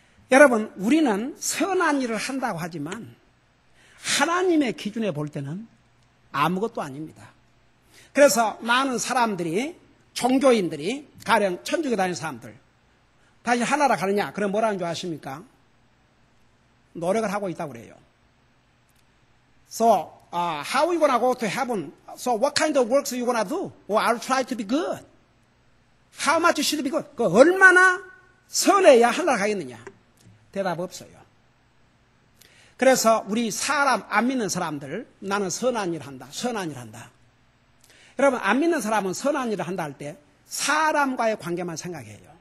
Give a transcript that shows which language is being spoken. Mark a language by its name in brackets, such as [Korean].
[Korean] 여러분, 우리는 선한 일을 한다고 하지만 하나님의 기준에 볼 때는 아무것도 아닙니다. 그래서 많은 사람들이, 종교인들이, 가령 천주교 다니는 사람들, 다시 하나라 가느냐? 그럼 뭐라는 줄 아십니까? 노력을 하고 있다고 그래요. [English] So, how are you going to go to heaven? So, what kind of works are you going to do? Or I'll try to be good. How much should be good? [Korean] 얼마나 선해야 하늘나라 가겠느냐? 대답 없어요. 그래서 우리 사람, 안 믿는 사람들, 나는 선한 일을 한다. 선한 일을 한다. 여러분, 안 믿는 사람은 선한 일을 한다 할 때 사람과의 관계만 생각해요.